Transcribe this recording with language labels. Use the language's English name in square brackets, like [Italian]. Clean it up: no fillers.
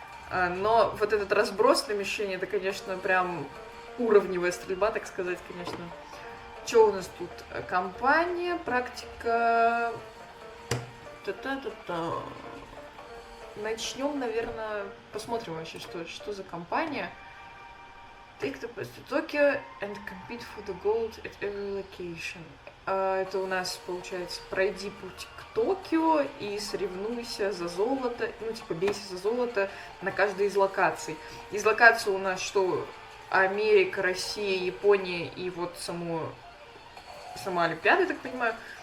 [Russian] Но вот этот разброс на мишени, это, конечно, прям уровневая стрельба, так сказать, конечно. Что у нас тут? Компания, практика. Та-та-та-та. Начнем, наверное, посмотрим вообще, что за компания. [English] Take the bus to Tokyo and compete for the gold at every location. [Russian] Это у нас, получается, пройди путь к Токио и соревнуйся за золото, ну, типа, бейся за золото на каждой из локаций. Из локаций у нас что? Америка, Россия, Япония и вот сама Олимпиада, я так понимаю.